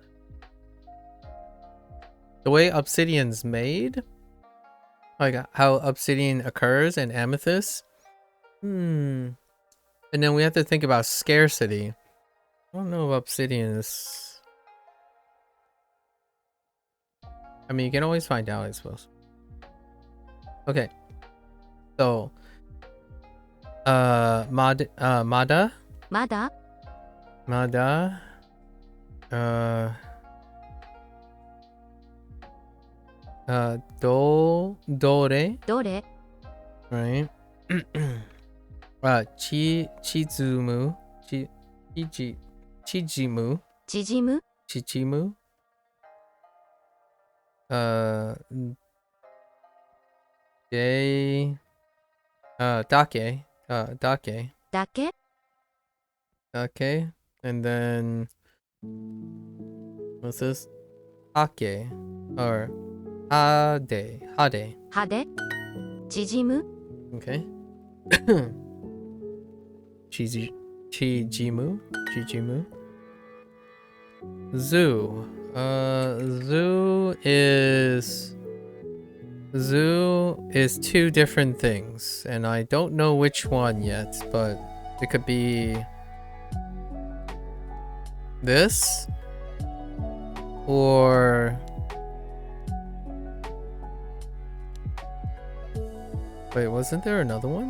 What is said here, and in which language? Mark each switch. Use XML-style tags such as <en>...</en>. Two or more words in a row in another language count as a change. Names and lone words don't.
<en>The way obsidian's made, like how obsidian occurs in amethyst. And then we have to think about scarcity. I don't know if obsidian is... I mean, you can always find out, I suppose. Okay. So,</en> <ja>Mada. まだ Mada. dore, どれ right? 縮む、縮む, 縮む chichimu. Uh, だけ、だけ, だけ</ja> <en>okay, and then what's this?</en> <ja>Ake, or hade, 派手縮む okay. Chijimu. Zoo.</ja> <en>Zoo is two different things, and I don't know which one yet, but it could be this or wait, wasn't there another one?</en>